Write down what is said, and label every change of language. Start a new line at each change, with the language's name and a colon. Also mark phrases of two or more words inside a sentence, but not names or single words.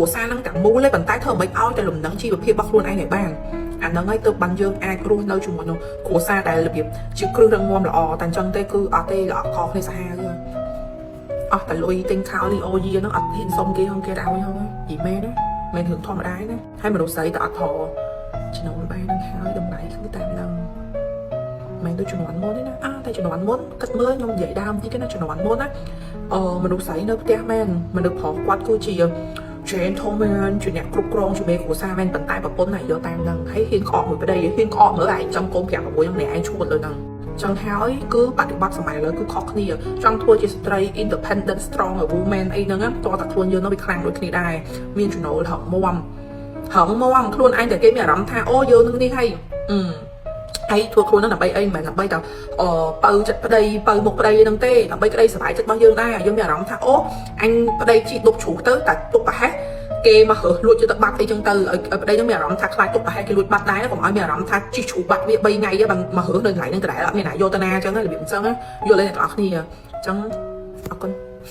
Khmer: សារនឹងទាំងមូលទេប៉ុន្តែធ្វើមិនឲ្យតែលំនឹងជីវភាពរបស់ខ្លួនឯងឲ្យបានអាហ្នឹងហើយទើបបានយើងអាចរស់នៅជាមួយនឹងគ្រួសារដែលរបៀបជាគ្រឹះរឹងមាំល្អតែអញ្ចឹងទេគឺអត់ទេល្អខុសគ្នាសាហាវអស់តែលុយទិញខោលីអូយីហ្នឹងអត់ហ៊ានសុំគេហ្នឹងគេឲ្យហ្នឹងយីមែនណាមិនរឿងធម្មតាណាហើយមនុស្សស្រីតើអត់ផចំណូលបាននឹងហើយតម្លៃគឺតាមហ្នឹងមិនដូចជំនាន់មុនទេណាតែជំនាន់មុនគិតមើលខ្ញុំនិយាយដើមតិចណាជំនាន់មុនណាមនុស្សស្រីនៅផ្ទះមែនមនុស្សប្រុសគាត់គឺជា gentleman ជាអ្នកគ្រប់គ្រងជាមេគ្រួសារមែនប៉ុន្តែប្រពន្ធណាយកតាមហ្នឹងហើយហ៊ានក្អកមួយប្តីហ៊ានក្អកមើលឯងចំកូន5 6នាក់ឯងឈួតលើហ្នឹងចឹងហើយគឺបប្រតិបត្តិសម័យឥឡូវគឺខុសគ្នាចង់ធ្វើជាស្ត្រី
English: independent strong woman
Khmer: អី ហ្នឹងតើតាខ្លួនយើងនៅវាខ្លាំងដូចគ្នាដែរមានចំណូលហឹងមាំខ្លួនឯងតែគេមានអារម្មណ៍ថាអូយើងនឹងនេះហើយហើយធ្វើខ្លួននឹងដើម្បីអីមិនមែនដើម្បីតែបើចិត្តប្តីបើមុខប្តីហ្នឹងទេដើម្បីក្តីសុខចិត្តរបស់យើងដែរយើងមានអារម្មណ៍ថាអូអញប្តីជីដុកជ្រុះទៅតែទុកប្រហែសគេមករើសលួចទៅបាត់អីចឹងទៅឲ្យប្តីនឹងមានអារម្មណ៍ថាខ្លាចទុកប្រហែសគេលួចបាត់ដែរកុំឲ្យមានអារម្មណ៍ថាជីជ្រុះបាត់វា3ថ្ងៃបានមករើសនៅកន្លែងហ្នឹងដដែលអត់មានណាយកទៅណាចឹងរបៀបអញ្ចឹងយល់ទេអ្នកនរគ្នាអញ្ចឹងអរគុណ